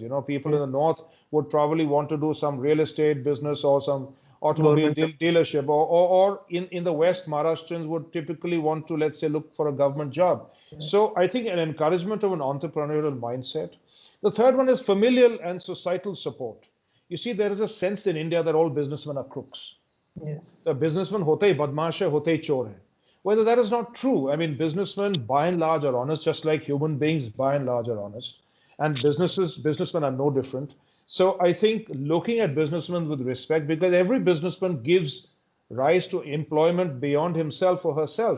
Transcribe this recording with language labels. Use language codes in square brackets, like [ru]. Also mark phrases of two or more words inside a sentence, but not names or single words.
[en] People in the north would probably want to do some real estate business or some automobile dealership, or in the West, Maharashtrians would typically want to, let's say, look for a government job. So I think an encouragement of an entrepreneurial mindset. The third one is familial and societal support. You see, there is a sense in India that all businessmen are crooks. Yes. The businessman [hi] होते ही बदमाश है, होते ही चोर है. [en] Whether that is not true. I mean, businessmen by and large are honest, just like human beings by and large are honest. And businessmen are no different. So I think looking at businessmen with respect, because every businessman gives rise to employment beyond himself or herself.